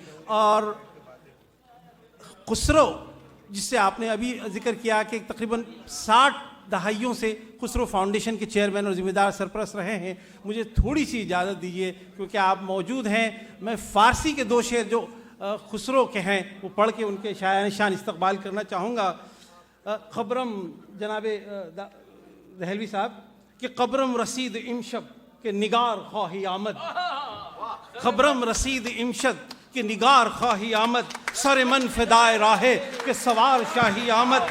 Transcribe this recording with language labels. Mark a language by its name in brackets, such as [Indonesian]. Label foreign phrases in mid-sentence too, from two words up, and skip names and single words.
[Urdu] اور خسرو جس سے آپ نے ابھی ذکر کیا کہ تقریباً 60 دہائیوں سے خسرو فاؤنڈیشن کے چیئرمین اور ذمہ دار سرپرست رہے ہیں، مجھے تھوڑی سی اجازت دیجیے کیونکہ آپ موجود ہیں، میں فارسی کے 2 شعر جو خسرو کے ہیں وہ پڑھ کے ان کے شاعر شان استقبال کرنا چاہوں گا۔ [Persian] خبرم جناب دہلوی صاحب کہ قبرم رسید امشب کہ نگار خواہی آمد، خبرم رسید امشب کہ نگار خواہی آمد، سر من فدائے راہے کہ سوار شاہی آمد۔